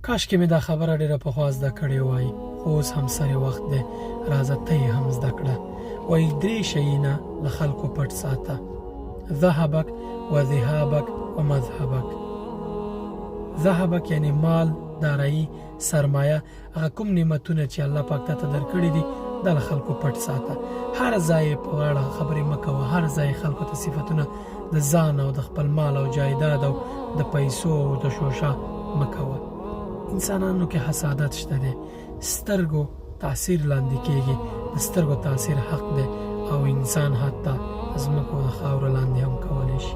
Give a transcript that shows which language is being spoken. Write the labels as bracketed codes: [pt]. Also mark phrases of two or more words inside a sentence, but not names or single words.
[ps] کاش کې مې دا خبره ډېره پخوا زده کړې وای، خو اوس هم سره وخت دی، راځه ته یې هم زده کړه. وایي 3 شیونه له خلکو پټ ساته: [ar] ذهبک و ذهابک و مذهبک. [ps] ذهبک یعنی مال، دارایی، سرمایه، هغه کوم نعمتونه چې الله پاک ته درکړي دي دا له خلکو پټ ساته. هر ځای په غاړه خبرې مه کوه، هر ځای خلکو ته صفتونه د ځان او د خپل مال او جایداد او د پیسو او د شوشه مه کوه. انسانانو کې حسادت شته دی، سترګو تاثیر لاندې کېږي، د سترګو تاثیر حق دی او انسان حتی ځمکو د خاورو لاندې هم کولی شي.